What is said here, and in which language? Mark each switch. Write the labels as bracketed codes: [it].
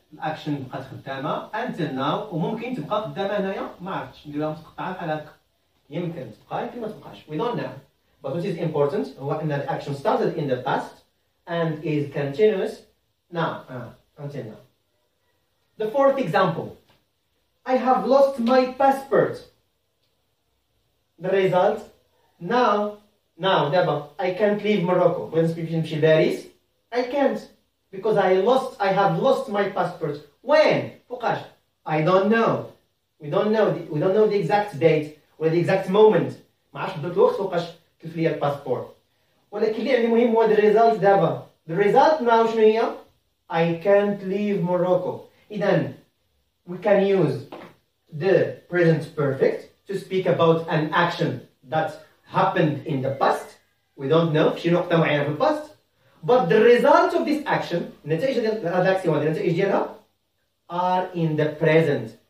[ar] الأكشن بقات خدامة [en] until now [ar] وممكن تبقى خدامة هنايا ما عرفتش نديرها متقطعة بحال هكا. يمكن تبقى يمكن ما تبقاش. [en] We don't know. But what is important [ar] هو أن [en] the action started in the past and is continuous now until now. The fourth example. I have lost my passport. The result now [ar] دابا [en] I can't leave Morocco. [ar] بغيت نمشي لباريس [en] I can't because I have lost my passport. When? [ar] فوقاش? [en] I don't know. We don't know the exact date or the exact moment. [ar] ما عرفتش بالضبط الوقت فوقاش تلف لي الباسبور. ولكن اللي عندي مهم هو [en] the result [ar] دابا. [en] The result now [ar] شنو هي؟ [en] I can't leave Morocco. [ar] إذا [en] we can use the present perfect to speak about an action that happened in the past. We don't know [ar] شي نقطة معينة في الباست. [en] But the result of this action, [ar] النتائج ديال هاد الاكسيون النتائج ديالها [en] are in the present.